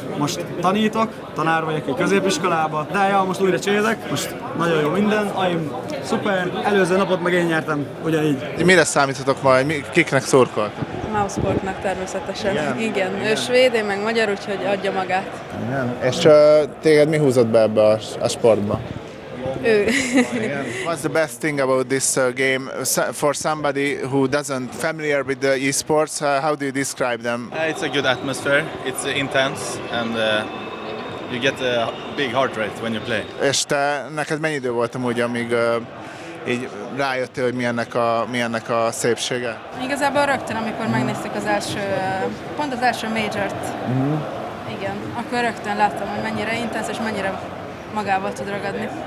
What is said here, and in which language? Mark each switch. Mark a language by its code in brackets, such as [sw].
[hu] Most tanítok, tanár vagyok egy középiskolába. De ja, most újra csinálok, most nagyon jó minden. Aim, szuper, előző napot meg én nyertem, ugyanígy. Mire számíthatok majd? Kiknek szurkol? Mouse-sportnak természetesen. Igen. Ő svéd, én meg magyar, úgyhogy adja magát. Igen. És téged mi húzott be ebbe a sportba? Ő. [en] What's the best thing about this game? For somebody who doesn't familiar with the e-sports, how do you describe them? It's a good atmosphere, it's intense, and you get a big heart rate when you play. [hu] És te, neked mennyi idő volt amúgy, amíg így rájöttél, hogy milyennek a szépsége? Igazából rögtön, amikor megnéztük az első, pont az első majort, igen, akkor rögtön láttam, hogy mennyire intenz és mennyire magával tud ragadni.